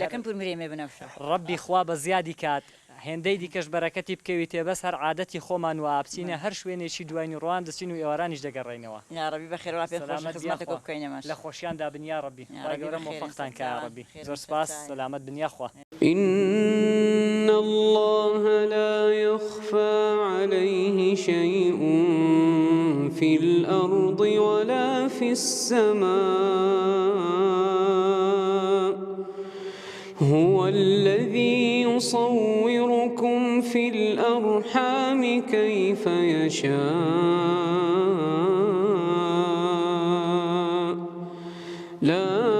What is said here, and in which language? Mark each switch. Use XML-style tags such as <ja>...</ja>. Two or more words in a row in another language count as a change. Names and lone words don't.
<ckb>لەکەم پور مرێمێ بنەوشە ڕەبی خوا بە زیادی کات هێندەی دیکەش بەرەکەتی بکەوی تێبەس هەر عادەتی خۆمان و ئابچینە هەر شوێنێکی دوایین ڕوان دەچین و ئێوارانیش دەگەڕێنەوە یا ڕەبی بەخێرەوە پێ خۆش سەلامەت خزمەتە بیاخوا. کۆ بکەینەمەش لە خۆشیاندا بنیا ڕەبی یا خوا ڕەبی گەورە بەخێر مۆفەقتان نستان، کا ڕەبی خێر زۆر نستان. سپاس سەلامەت بنیا خوا</ckb> <ar>إن الله لا يخفى عليه شيء في الأرض ولا في السماء هو الذي يصوركم في الأرحام كيف يشاء لا</ar>